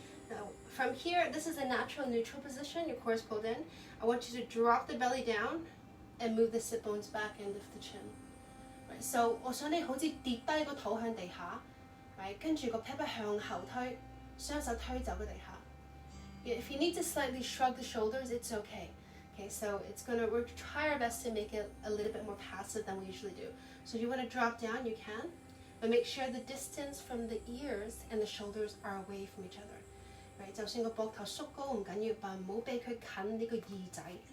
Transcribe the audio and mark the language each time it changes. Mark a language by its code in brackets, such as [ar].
[en] Now from here, this is a natural neutral position. Your core is pulled in. I want you to drop the belly down and move the sit bones back and lift the chin. Right. So [yue] 我想你好似跌低個肚向地下。 [en] Right, [yue] 跟住個 pat pat 向後推，雙手推走個地下。 [en] If you need to slightly shrug the shoulders, it's okay. Okay, so we'll try our best to make it a little bit more passive than we usually do. So if you want to drop down, you can, but make sure the distance from the ears and the shoulders are away from each other. Right, [yue] 就算個膊頭縮高唔緊要，但唔好俾佢近呢個耳仔。